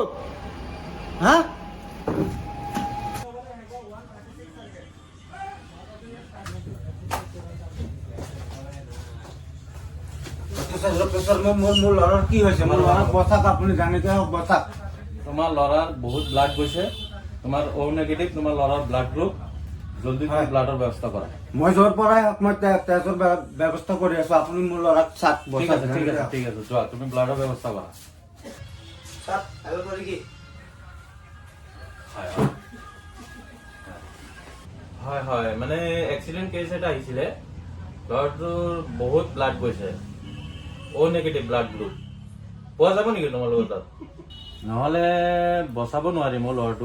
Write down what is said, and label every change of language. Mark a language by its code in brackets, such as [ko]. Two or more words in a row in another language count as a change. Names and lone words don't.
[as] হা? মোৰ ল'ৰাৰ কি হৈছে? মোৰ ল'ৰাক বচাক, আপুনি জানিতে হওক বচাক। [bn] তোমার লড়ার বহুত ব্লাড গৈছে, তোমার [en] O negative, [bn] তোমার লড়ার [en] blood group, [bn] জলদি তুমি ব্লাডের ব্যবস্থা করা। [as] মই য'ৰ পৰাই হওক মই তেজৰ ব্যৱস্থা কৰি আছো, আপুনি মোৰ ল'ৰাক চাক ঠিক বচাক। [bn] আছে ঠিক আছে ঠিক আছে, যোৱা তুমি ব্লাডের ব্যবস্থা করা। [as] চাক হেল্প কৰি কি? হয় হয় হয় হয়, মানে [en] accident case [as] এটা আহিছিলে, ল'ৰাটোৰ বহুত ব্লাড গৈছে, [en] O negative blood group. [as] পোৱা যাব নেকি তোমালোকৰ তাত? নহ'লে বচাব নোৱাৰিম মোৰ ল'ৰাটোক।